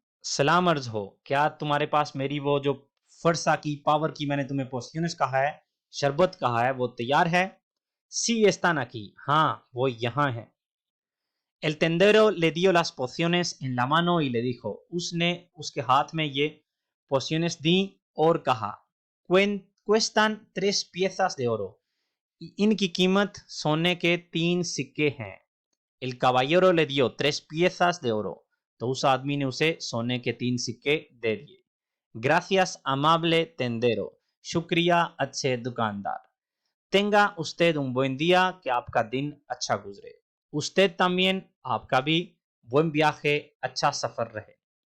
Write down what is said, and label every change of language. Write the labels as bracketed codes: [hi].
[hi] सलाम अर्ज हो, क्या तुम्हारे पास मेरी वो जो फरसा की पावर की मैंने तुम्हें पोस्योनस कहा है, शरबत कहा है, वो तैयार है? [es] सी están aquí, [hi] हाँ वो यहाँ है. [es] El tendero le dio las pociones en la mano y le dijo, [hi] उसने उसके हाथ में ये पोस्योनस दी और कहा, [es] cuestan 3 piezas de oro, [hi] इनकी कीमत सोने के 3 सिक्के हैं. [es] El caballero le dio 3 piezas de oro, [hi] तो उस आदमी ने उसे सोने के 3 सिक्के दे दिए. [es] Gracias amable tendero, [hi] शुक्रिया अच्छे दुकानदार. [es] Tenga usted un buen día, [hi] कि आपका दिन अच्छा गुजरे. [es] Usted también, [hi] आपका भी. [es] Buen viaje, [hi] अच्छा सफर रहे.